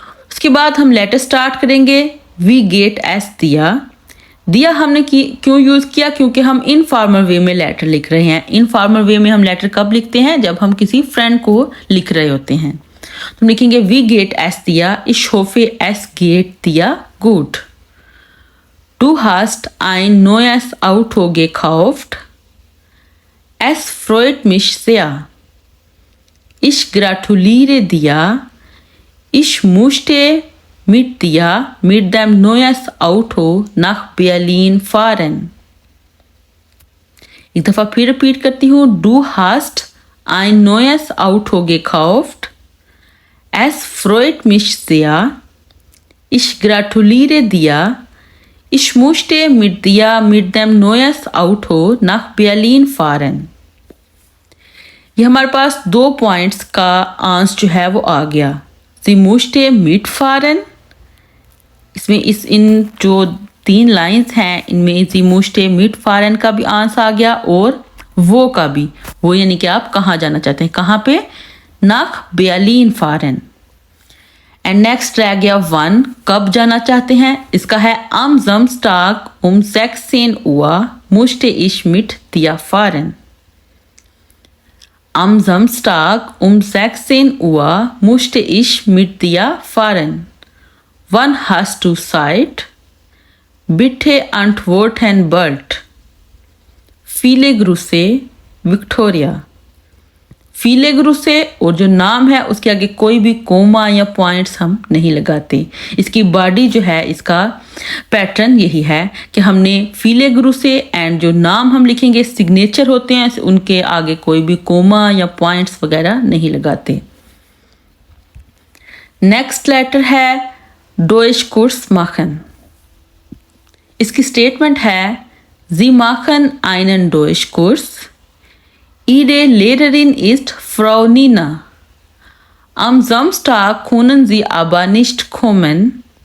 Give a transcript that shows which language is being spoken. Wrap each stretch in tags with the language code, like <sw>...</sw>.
<hi>उसके बाद हम लेटर स्टार्ट करेंगे। वी गेट एस दिया। दिया हमने क्यों यूज़ किया? क्योंकि हम इनफॉर्मल वे में लेटर लिख रहे हैं। इनफॉर्मल वे में हम लेटर कब लिखते हैं? जब हम किसी फ्रेंड को लिख रहे होते हैं। तो हम लिखेंगे वी गेट एस दिया,</hi> <de>इश होफे एस गेट दिया गुड। Du hast ein neues Auto gekauft. Es freut mich sehr. Ich gratuliere dir. Ich möchte mit dir mit dem neues Auto nach Berlin fahren.</de> <hi>एक दफ़ा फिर रिपीट करती हूँ।</hi> <de>Du hast ein neues Auto gekauft. Es freut mich sehr. Ich gratuliere dir. Ich möchte mit dir mit dem neues Auto nach Berlin fahren.</de> <hi>ये हमारे पास 2 points का answer जो है वो आ गया।</hi> <de>Sie möchte mitfahren,</de> <hi>इसमें इन जो 3 लाइंस हैं इनमें Sie möchte mitfahren का भी आंसर आ गया और वो का भी। वो यानी कि आप कहाँ जाना चाहते हैं, कहाँ पे?</hi> <de>nach Berlin fahren।</de> <hi>And next रह गया 1, कब जाना चाहते हैं? इसका है</hi> <de>am Samstag um 16 Uhr möchte ich mit dir fahren. Am Samstag um 16 Uhr möchte ich mit dir fahren. Wann hast du Zeit? Bitte antworten bald. Viele Grüße, Victoria।</de> <hi>फीले गुरु से और जो नाम है उसके आगे कोई भी कोमा या पॉइंट्स हम नहीं लगाते। इसकी बॉडी जो है, इसका पैटर्न यही है कि हमने फीले गुरु से एंड जो नाम हम लिखेंगे सिग्नेचर होते हैं उनके आगे कोई भी कोमा या पॉइंट्स वगैरह नहीं लगाते। नेक्स्ट लेटर है डोइश कोर्स माखन। इसकी स्टेटमेंट है जी माखन आइनन डोइश course.</hi> <de>Ihre Lehrerin ist Frau Nina. Am Samstag können Sie aber nicht kommen.</de>